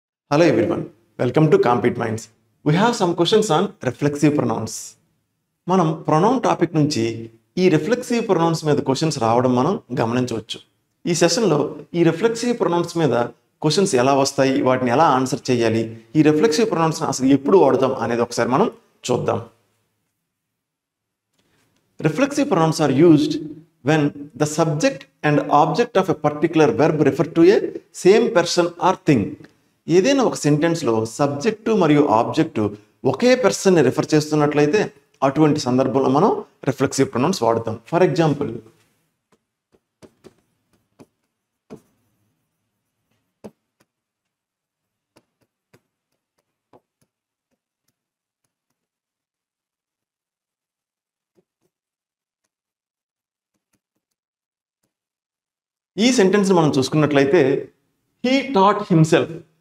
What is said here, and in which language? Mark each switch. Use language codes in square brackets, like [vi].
[en] Hello everyone, welcome to Compete Minds. We have some questions on reflexive pronouns. [te] మనం pronoun topic నుంచి ఈ reflexive pronounce మీద questions రావడం మనం గమనించవచ్చు. ఈ సెషన్లో ఈ రిఫ్లెక్సివ్ ప్రొనౌన్స్ మీద క్వశ్చన్స్ ఎలా వస్తాయి, వాటిని ఎలా ఆన్సర్ చేయాలి, ఈ రిఫ్లెక్సివ్ ప్రొనౌన్స్ అసలు ఎప్పుడు వాడదాం అనేది ఒకసారి మనం చూద్దాం. [en] Reflexive pronouns are used when the subject and object of a particular verb refer to a same person or thing. [te] ఏదైనా ఒక సెంటెన్స్లో సబ్జెక్టు మరియు ఆబ్జెక్టు ఒకే పర్సన్ని రిఫర్ చేస్తున్నట్లయితే అటువంటి సందర్భంలో మనం రిఫ్లెక్సివ్ ప్రొనౌన్స్ వాడతాం. ఫర్ ఎగ్జాంపుల్, ఈ సెంటెన్స్ మనం చూసుకున్నట్లయితే [en] He taught himself.